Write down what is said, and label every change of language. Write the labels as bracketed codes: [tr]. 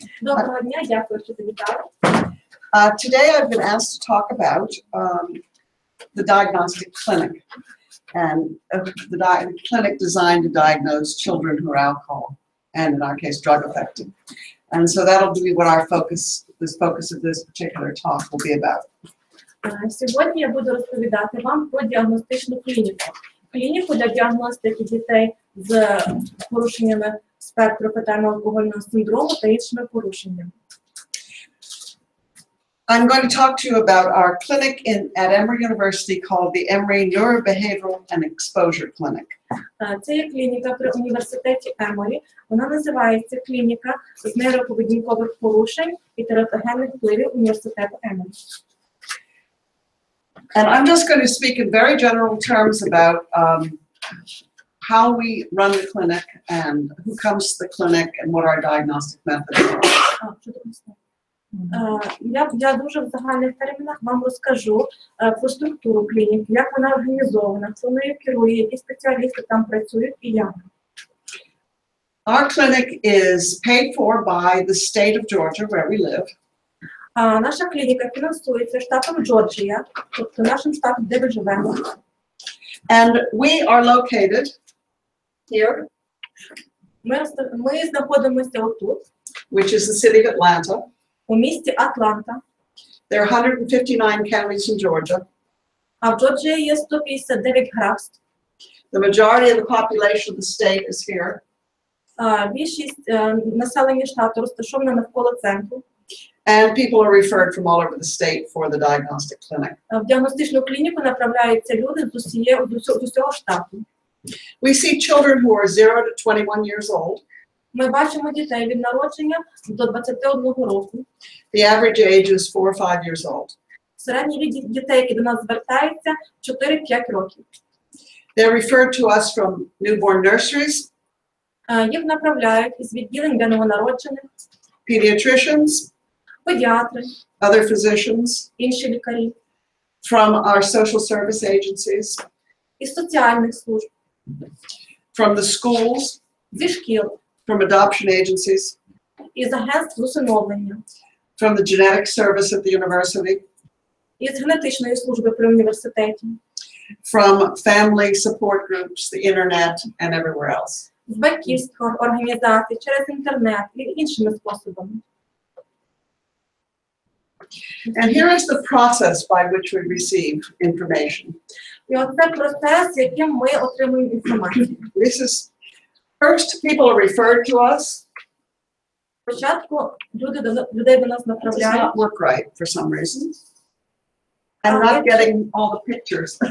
[uk] Доброго дня, дякую, що завітали. [en] Today I've been asked to talk about the diagnostic clinic and the clinic designed to diagnose children who are alcohol and, in our case, drug affected. And so that'll be what our focus of this particular talk will be about. [uk] Сьогодні я буду розповідати вам про діагностичну клініку. Клініку для діагностики дітей з порушеннями спектру фетального алкогольного синдрому та іншими порушеннями. [en] I'm going to talk to you about our clinic at Emory University called the Emory Neurobehavioral and Exposure Clinic. [uk] Це є клініка при університеті Еморі. Вона називається клініка з нейроповедінкових порушень і тератогенних впливів університету Еморі. [en] And I'm just going to speak in very general terms about how we run the clinic and who comes to the clinic and what our diagnostic method is. [uk] Я дуже в загальних термінах вам розкажу про структуру клініки, як вона організована, хто нею керує, які спеціалісти там працюють і як. [en] Our clinic is paid for by the state of Georgia, where we live. [uk] Наша клініка фінансується штатом Джорджія, тобто нашим штатом, де ми живемо. [en] And we are located here, [uk] Ми знаходимося отут, [en] which is the city of Atlanta. [uk] у місті Атланта. [en] There are 159 counties in Georgia. [uk] А в Джорджії є 159 графств. [en] The majority of the population of the state is here. [uk] Більшість населення штату розташовано навколо центру. [en] And people are referred from all over the state for the diagnostic clinic. [uk] В діагностичну клініку направляються люди з усього штату. [en] We see children who are 0 to 21 years old. [uk] Ми бачимо дітей від народження до 21 року. [en] The average age is 4 or 5 years old. [uk] Середній вік дітей, які до нас звертаються, 4-5 років. [en] They're referred to us from newborn nurseries, [uk] Їх направляють із відділень для новонароджених, [en] pediatricians, [uk] педіатри, [en] other physicians, [uk] інші лікарі, [en] from our social service agencies, [uk] із соціальних служб, [en] from the schools, [uk] зі шкіл, [en] from adoption agencies, [uk] із агентств з усиновлення, [en] from the genetic service at the university, [uk] із генетичної служби при університеті, [en] from family support groups, the internet, and everywhere else. [uk] з батьківських організацій, через інтернет і іншими способами. [en] And here is the process by which we receive information. [uk] І оце процес, яким ми отримуємо інформацію. [en] This is, first people are referred to us. [uk] Спочатку людей до нас [en] It does [uk] направляють. [en] not work right for some reason. I'm not getting all the pictures.